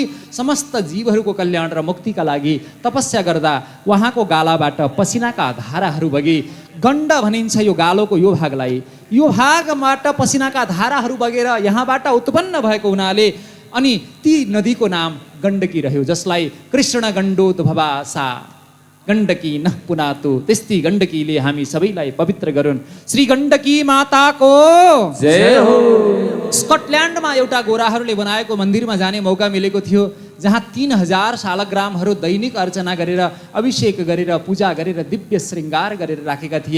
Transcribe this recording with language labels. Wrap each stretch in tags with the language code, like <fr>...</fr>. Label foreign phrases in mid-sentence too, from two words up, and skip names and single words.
<ne>समस्त जीवहरूको कल्याण र मुक्तिका लागि तपस्या गर्दा उहाँको गालाबाट पसिनाका धाराहरू बगे। गण्ड भनिन्छ यो गालोको यो भागलाई। यो भागबाट पसिनाका धाराहरू बगेर यहाँबाट उत्पन्न भएको हुनाले अनि ती नदीको नाम गण्डकी रह्यो, जसलाई</ne> <sa>कृष्ण गण्डोद्भवा सा गण्डकी नः पुनातु।</sa> <ne>त्यस्तै गण्डकीले हामी सबैलाई पवित्र गरून्। श्री गण्डकी माताको जय हो। स्कटल्यान्डमा एउटा गोराहरूले बनाएको मन्दिरमा जाने मौका मिलेको थियो, जहाँ 3000 शालग्रामहरू दैनिक अर्चना गरेर, अभिषेक गरेर, पूजा गरेर, दिव्य श्रृङ्गार गरेर राखेका थिए।</ne>